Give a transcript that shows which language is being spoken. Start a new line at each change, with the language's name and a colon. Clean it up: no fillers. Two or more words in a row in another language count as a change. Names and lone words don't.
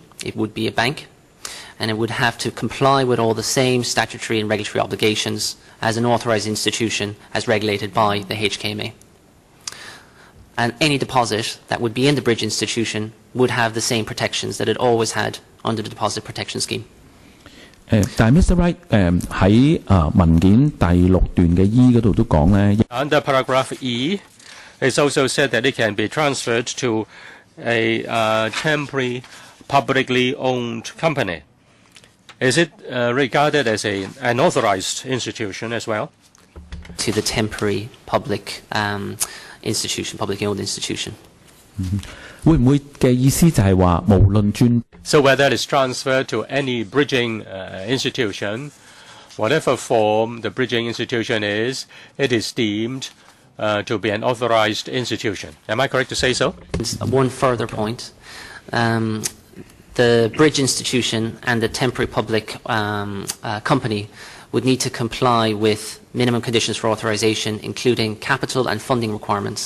English: It would be a bank, and it would have to comply with all the same statutory and regulatory obligations as an authorized institution as regulated by the HKMA. And any deposit that would be in the bridge institution would have the same protections that it always had under the Deposit Protection Scheme.
Cantonese: 但係 Mr. Wright 喺文件第6段嘅 E 嗰度都講咧。
English: Under paragraph E, it's also said that it can be transferred to a temporary publicly owned company. Is it regarded as an authorized institution as well? To the temporary public institution, publicly owned institution.
Cantonese: 會唔會嘅意思就係話無論專
English: So whether it's transferred to any bridging institution, whatever form the bridging institution is, it is deemed to be an authorized institution. Am I correct to say so? One further point. The bridge institution and the temporary public company would need to comply with minimum conditions for authorization, including capital and funding requirements.